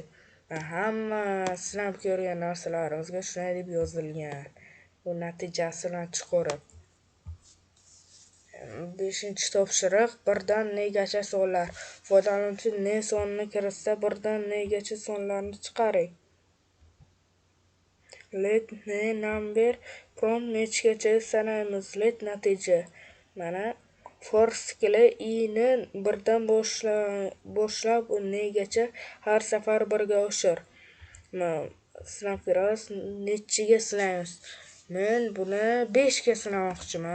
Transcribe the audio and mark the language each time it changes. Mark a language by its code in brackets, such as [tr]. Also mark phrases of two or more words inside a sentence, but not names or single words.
[uz] Hamma sinab ko'rgan narsalarimizga shunday deb yozilgan. Bu natijasini chiqarib. 5-topshiriq. 1 dan negacha sonlar. Foydalanuvchi ne sonini kiritsa, 1 dan negacha sonlarni chiqaring. Let ne [en] number prompt [uz] nechgacha sanaymiz. Let natija. Mana for skili i ni 1 dan boshlab negacha har safar 1 ga oshir. Sinab ko'ramiz. Nechiga sinaymiz. Men buni 5 ga sinamoqchiman.